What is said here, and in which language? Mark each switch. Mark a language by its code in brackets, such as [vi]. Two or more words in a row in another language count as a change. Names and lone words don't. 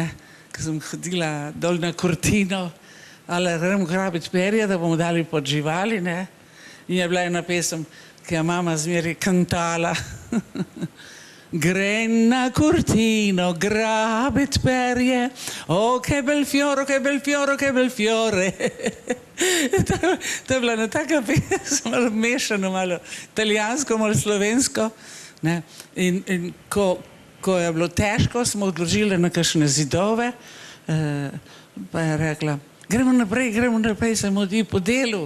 [sl] Ko sem hodila dol na Kurtino, ali gremo grabiti perja, da bomo dali pod živali. Ne? In je bila ena pesem, ki je mama zmeraj kantala. Gre na Kurtino grabit perje, [it] o che bel fiore, che bel fiore, che bel fiore. [sl] To je bila ena taka pesem, malo mešano, malo italijansko, malo slovensko. Ne? In ko je bilo težko, smo odložili na kakšne zidove, pa je rekla, gremo naprej, se modi po delu.